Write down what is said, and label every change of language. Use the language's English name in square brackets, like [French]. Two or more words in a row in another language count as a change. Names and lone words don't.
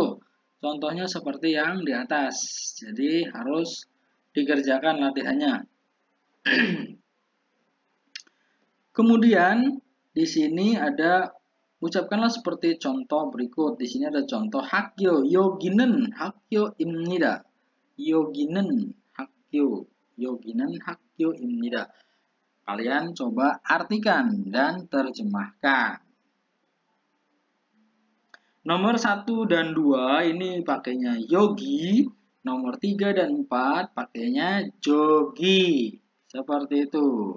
[Indonesian] Contohnya seperti yang di atas. Jadi harus dikerjakan latihannya. Kemudian di sini ada, ucapkanlah seperti contoh berikut. Di sini ada contoh [Korean] 학교 여기는 학교입니다. 여기는 학교. 여기는 학교입니다. [Indonesian] Kalian coba artikan dan terjemahkan. Nomor 1 dan 2 ini pakainya yogi. Nomor 3 dan 4 pakainya jogi. Seperti itu.